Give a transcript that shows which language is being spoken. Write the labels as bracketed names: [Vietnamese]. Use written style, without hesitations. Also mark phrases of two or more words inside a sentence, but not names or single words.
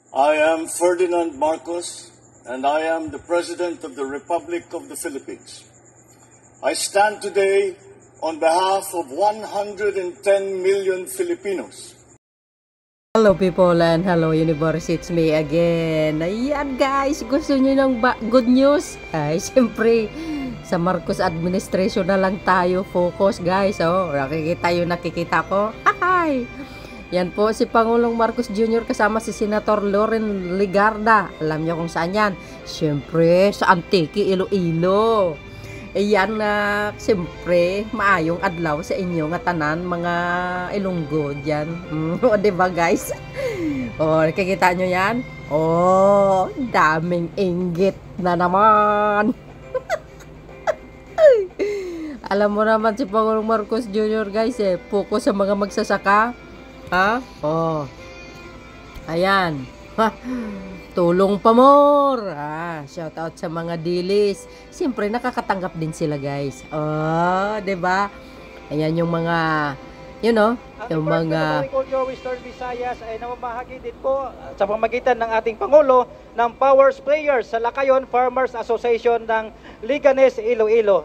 [English] I am Ferdinand Marcos, and I am the President of the Republic of the Philippines. I stand today on behalf of 110 million Filipinos. Hello people and hello universe, it's me again. [Filipino] Ayan guys, gusto nyo ng [English] good news? [Filipino] Ay, siyempre, sa Marcos administration na lang tayo [English] focus guys. [Filipino] Oh, nakikita ko. Ay! Yan po si Pangulong Marcos Jr. kasama si Senator Loren Legarda. Alam niyo kung saan yan? Siyempre, sa Antique, Iloilo. Ayan na, siyempre, [Hiligaynon] maayong adlaw sa inyo nga tanan, mga Ilonggo dyan. [Filipino] O, diba guys? O, nakikita nyo yan? O, daming inggit na naman. Alam mo naman si Pangulong Marcos Jr. guys focus sa mga magsasaka. Ha? Oh. Ayan. Ha. Tulong pa more. Shout out sa mga dilis. Siyempre nakakatanggap din sila guys. Oh, 'di ba? Ayan yung mga yung mga Western Visayas ay namamahagi din po sa pamamagitan ng ating Pangulo ng Power Sprayers sa Lakayon Farmers Association ng Liganes, Iloilo.